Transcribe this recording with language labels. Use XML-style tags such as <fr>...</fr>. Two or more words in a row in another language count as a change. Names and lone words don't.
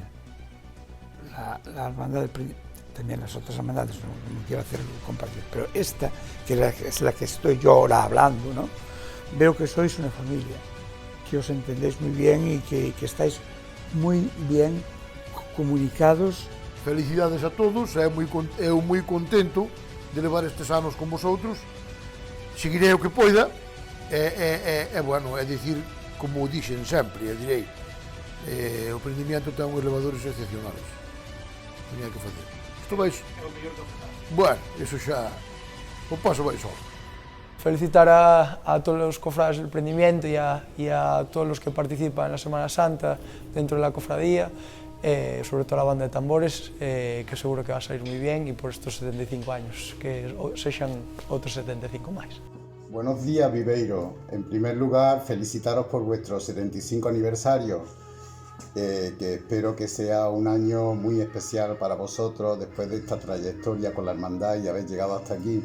<es>La hermandad del Prendimiento, también las otras hermandades, no quiero hacer compartir, pero esta, que es la que estoy yo ahora hablando, ¿no? Veo que sois una familia, que os entendéis muy bien y que estáis muy bien comunicados.</es> <gl>Felicidades a todos, eu moi contento de levar estes anos con vosotros, seguirei o que poida, bueno, é dicir, como dixen sempre, direi, o Prendimiento ten uns elevadores excepcionales, non hai que facer. Isto vais... Bueno, iso xa... O paso vai só.</gl> <es>Felicitar a todos los cofrades del Prendimiento y a todos los que participan en la Semana Santa dentro de la cofradía, sobre todo a la banda de tambores, que seguro que va a salir muy bien, y por estos 75 años,</es> <gl>que sexan otros 75 máis.</gl> <es>Buenos días, Viveiro. En primer lugar, felicitaros por vuestro 75 aniversario, que espero que sea un año muy especial para vosotros después de esta trayectoria con la hermandad y haber llegado hasta aquí.</es>